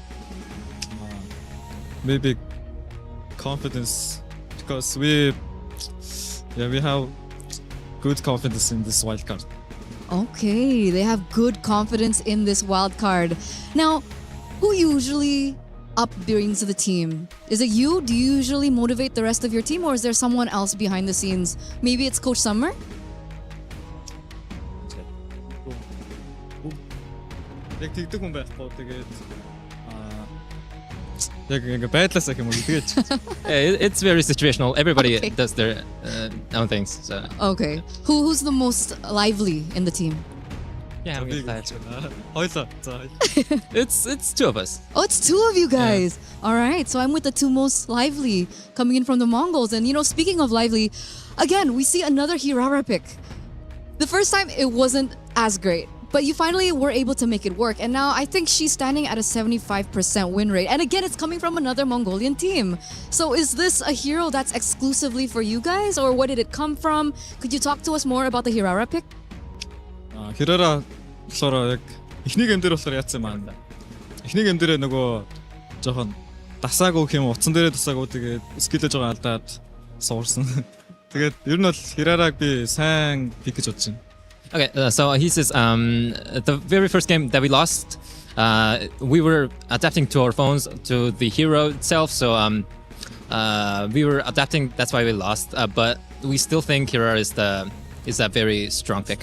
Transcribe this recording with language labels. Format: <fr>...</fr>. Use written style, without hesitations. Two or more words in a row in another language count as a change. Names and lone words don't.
<en>Maybe confidence because we have good confidence in this wild card. Okay, they have good confidence in this wild card. Now, who usually upbrings the team? Is it you? Do you usually motivate the rest of your team, or is there someone else behind the scenes? Maybe it's Coach Summer?</en> <mn>Яг тэгдэг хүн байхгүй тэгээд яг ингээ байдлаасаа юм уу тэгээд</mn> <en>It's very situational. Everybody Okay. does their own things. So Okay. Who's the most lively in the team? yeah,</en> <mn>Хоёлоо.</mn> <en>it's 2 of us. Oh, it's 2 of you guys. All right. So I'm with the 2 most lively coming in from the Mongols. And, speaking of lively, again, we see another Hirara pick. The first time, it wasn't as great. But you finally were able to make it work. And now I think she's standing at a 75% win rate. And again, it's coming from another Mongolian team. So is this a hero that's exclusively for you guys? Or where did it come from? Could you talk to us more about the Hirara pick?</en> <mn>Хирара болохоор яг эхний гейм дээр болохоор яатсан маань. Эхний гейм дээр нөгөө жоохон дасаагүй юм утсан дээрээ дасаагүй тэгээд скиллээ жоохон алдаад суурсан. Тэгээд ер нь бол Хирараг би сайн пик гэж бодож байна.</mn> <en>Okay, so he says the very first game that we lost, we were adapting to our phones to the hero itself. So we were adapting. That's why we lost. But we still think Hirara is a very strong pick.</en>